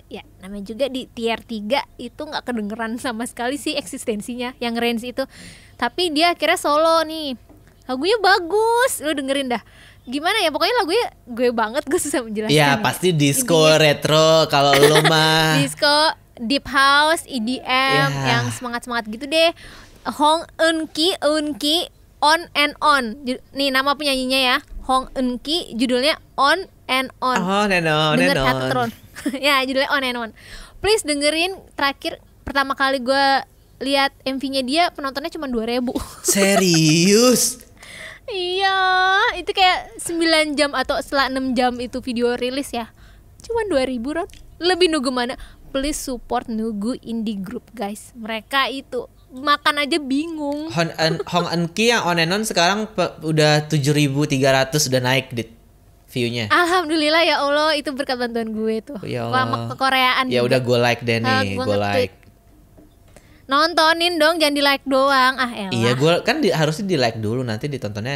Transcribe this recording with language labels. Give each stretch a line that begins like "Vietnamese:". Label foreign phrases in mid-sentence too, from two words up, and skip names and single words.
Indonesian: Ya, namanya juga di tier 3 itu nggak kedengeran sama sekali sih eksistensinya yang Rains itu. Tapi dia akhirnya solo nih. Lagunya bagus, lu dengerin dah. Gimana ya, pokoknya lagunya gue banget, gue susah menjelaskan. Ya pasti disco Intinya, retro kalau lo mah.
English: disco, deep house, EDM,
Indonesian: Ya. yang semangat gitu deh. Hong Eunki, On and On. Nih nama penyanyinya ya, Hong Eunki, judulnya On and On. Oh, nenon. Denger Katron. Ya, judulnya On and On. Please dengerin. Terakhir pertama kali gue lihat MV-nya dia, penontonnya cuma 2.000. Serius? Iya, itu kayak 9 jam atau setelah 6 jam itu video rilis ya. Cuman 2.000 Ron. Lebih Nugu mana?
English: Please support Nugu Indie Group guys.
Indonesian: Mereka itu makan aja bingung. Hong Eunki yang on and on sekarang udah 7.300 udah naik dit view-nya.
Arabic: الحمد لله يا الله,
Indonesian: itu berkat bantuan gue tuh. Ya Lama Allah. kekoreaan. Ya juga. udah gue like deh nih, Gua gue nge-tweet. like. Nontonin dong, jangan di like doang. Ah elah. Iya, gue kan harusnya di like dulu, nanti ditontonnya